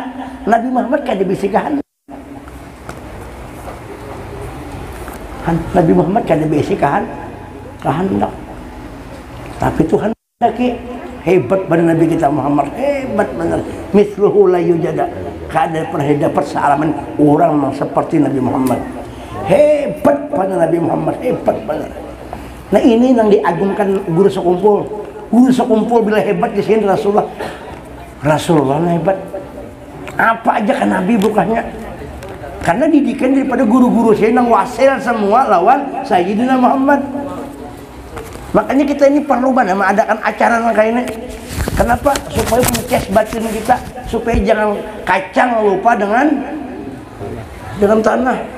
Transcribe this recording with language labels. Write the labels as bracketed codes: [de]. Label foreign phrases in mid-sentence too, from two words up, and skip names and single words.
[bjn] Nabi Muhammad kada bisa kehendak. Nabi Muhammad kan besi kehendak, tapi Tuhan lagi hebat pada Nabi kita Muhammad, hebat benar. [ar] مثله لا يوجد, [bjn] kada pernah dapat sealaman orang seperti Nabi Muhammad. [id] Hebat pada Nabi Muhammad, hebat benar. Nah ini yang diagungkan guru sekumpul. Guru sekumpul bila hebat di sini Rasulullah hebat. Apa aja kan Nabi bukannya? Karena didikan daripada guru-guru saya yang wasil semua lawan Sayyidina Muhammad. Makanya kita ini perlu mengadakan acara kayak ini. Kenapa? Supaya mencas batin kita, supaya jangan kacang lupa dengan tanah.